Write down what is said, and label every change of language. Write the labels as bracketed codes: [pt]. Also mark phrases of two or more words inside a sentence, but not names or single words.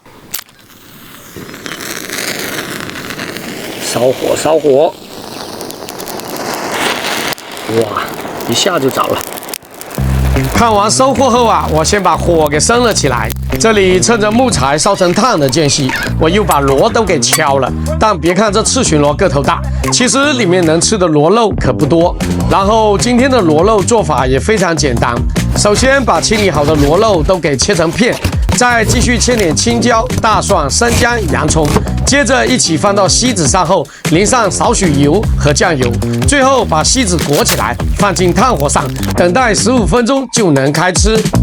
[zh] 燒火，燒火！哇，一下就着了。看完收穫後啊，我先把火給升了起來。這裡趁着木材燒成炭的間隙，我又把螺都給敲了。但別看這赤鱘螺個頭大，其實裡面能吃的螺肉可不多。然後今天的螺肉做法也非常簡單，首先把清理好的螺肉都給切成片，再繼續切點青椒、大蒜、生薑、洋蔥，接着一起放到錫紙上後，淋上少許油和醬油，最後把錫紙裹起來，放進炭火上，等待15分鐘就能開吃。